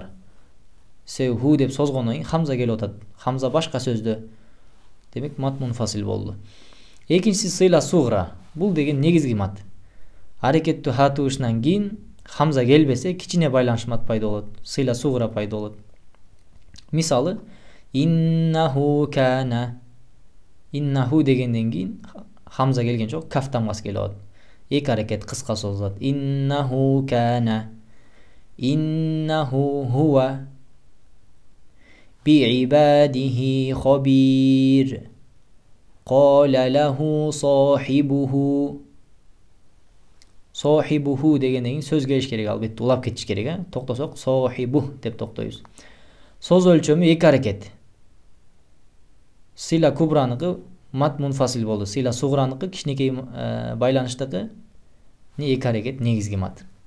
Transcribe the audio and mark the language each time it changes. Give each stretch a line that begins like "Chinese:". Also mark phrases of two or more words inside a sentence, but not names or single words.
Kyrgyz: Себеби ху деп созгондон кийин хамза келип атат. Хамза башка сөздө. Демек
Arabic: مد منفصل
Kyrgyz: болду. Экинчиси
Arabic: صلة صغرى.
Kyrgyz: Бул деген негизги мат. Аракеттүү ха тыбышынан кийин хамза келбесе, кичине байланыш мат пайда болот.
Arabic: صلة صغرى
Kyrgyz: пайда болот. Мисалы,
Arabic: إنه كان.
Kyrgyz: Иннаху дегенден кийин хамза келген жок, каф тамгасы келип атат. 2 аракет кыска созулат.
Arabic: إنه كان. إنه هو بعباده خبير. قال له صاحبه.
Kyrgyz: Sahibuhu дегенден кийин сөз келиш керек, албетте улап кетиш керек, Токтосок сахибу деп токтойбуз. Соз өлчөмү 2 аракет. Сила кубраныкы
Arabic: مد منفصل
Kyrgyz: болду. Сила суграныкы кичинекей байланыштыкы 2 аракет негизги мат.